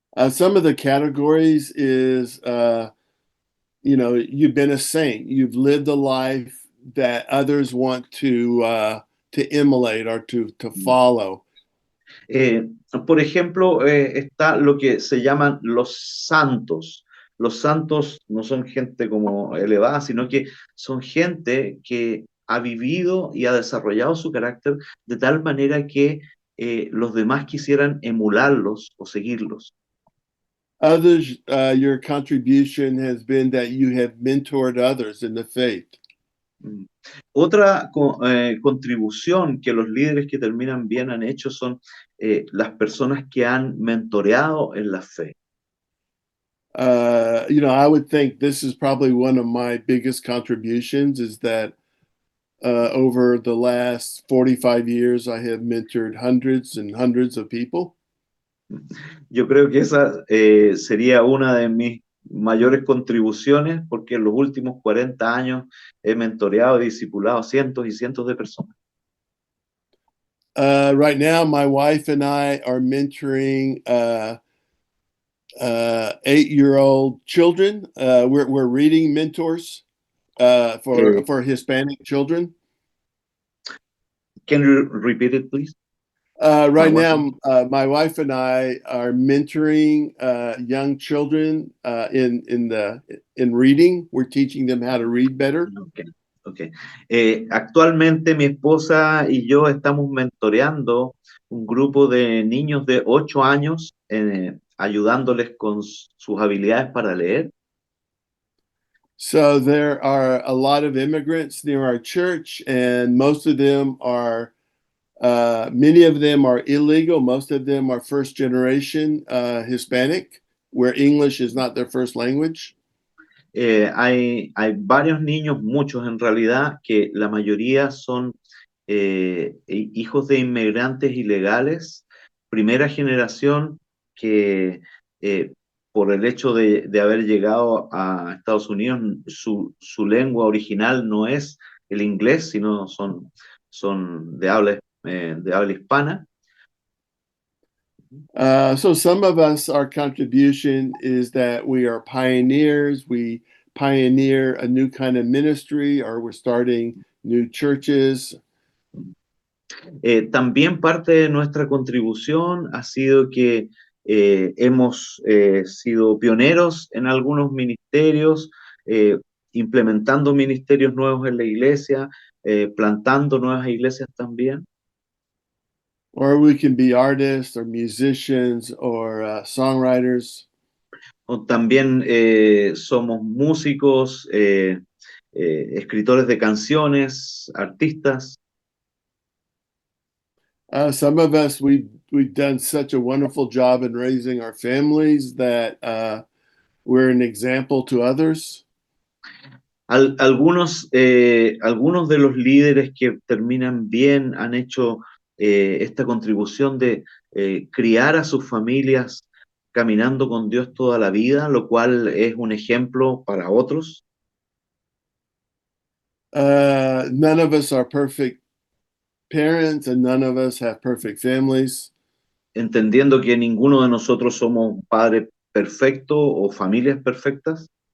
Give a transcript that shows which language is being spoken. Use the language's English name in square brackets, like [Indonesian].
[English] Some of the categories is, you've been a saint. You've lived a life that others want to emulate or to follow. [Spanish] Por ejemplo, está lo que se llaman los santos. Los santos no son gente como elevada, sino que son gente que ha vivido y ha desarrollado su carácter de tal manera que los demás quisieran emularlos o seguirlos. [English] Others, your contribution has been that you have mentored others in the faith. [Spanish] Otra contribución que los líderes que terminan bien han hecho son las personas que han mentoreado en la fe. [English] I would think this is probably one of my biggest contributions is that over the last 45 years, I have mentored hundreds and hundreds of people. [Spanish] Yo creo que esa sería una de mis mayores contribuciones porque en los últimos 40 años he mentoreado y discipulado cientos y cientos de personas. [English] Right now, my wife and I are mentoring 8-year-old children. We're reading mentors for Hispanic children. Can you repeat it, please? Right now, my wife and I are mentoring young children in reading. We're teaching them how to read better. Okay. [Spanish] Actualmente mi esposa y yo estamos mentoreando un grupo de niños de 8 años, ayudándoles con sus habilidades para leer. [English] So there are a lot of immigrants near our church, and most of them are many of them are illegal. Most of them are first generation Hispanic, where English is not their first language. [Spanish] Hay varios niños, muchos en realidad, que la mayoría son hijos de inmigrantes ilegales, primera generación que por el hecho de haber llegado a Estados Unidos, su lengua original no es el inglés, sino son de habla hispana. [English] So some of us, our contribution is that we are pioneers. We pioneer a new kind of ministry, or we're starting new churches. [Spanish] También parte de nuestra contribución ha sido que hemos sido pioneros en algunos ministerios, implementando ministerios nuevos en la iglesia, plantando nuevas iglesias también. [English] Or we can be artists or musicians or songwriters. [Spanish] O también somos músicos, escritores de canciones, artistas. [English] Some of us, we've done such a wonderful job in raising our families that we're an example to others. [Spanish] Algunos de los líderes que terminan bien han hecho esta contribución de criar a sus familias caminando con Dios toda la vida, lo cual es un ejemplo para otros. [English] None of us are perfect parents and none of us have perfect families. [Spanish] Entendiendo que ninguno de nosotros somos un padre perfecto o familias perfectas.